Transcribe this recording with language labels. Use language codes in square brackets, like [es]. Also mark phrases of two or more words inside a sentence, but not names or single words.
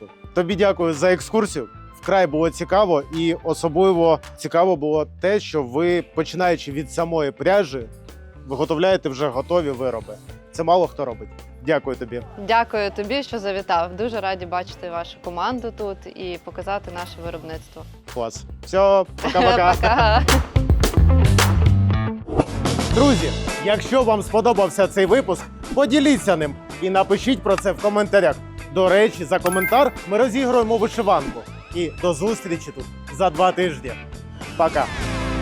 [uk] Тобі дякую за екскурсію. Вкрай було цікаво, і особливо цікаво було те, що ви, починаючи від самої пряжі, виготовляєте вже готові вироби. Це мало хто робить. Дякую тобі. Дякую тобі, що завітав. Дуже раді бачити вашу команду тут і показати наше виробництво. Клас. Все, пока-пока. Пока. Друзі, якщо вам сподобався цей випуск, поділіться ним і напишіть про це в коментарях. До речі, за коментар ми розігруємо вишиванку. І до зустрічі тут за 2 тижні. Пока.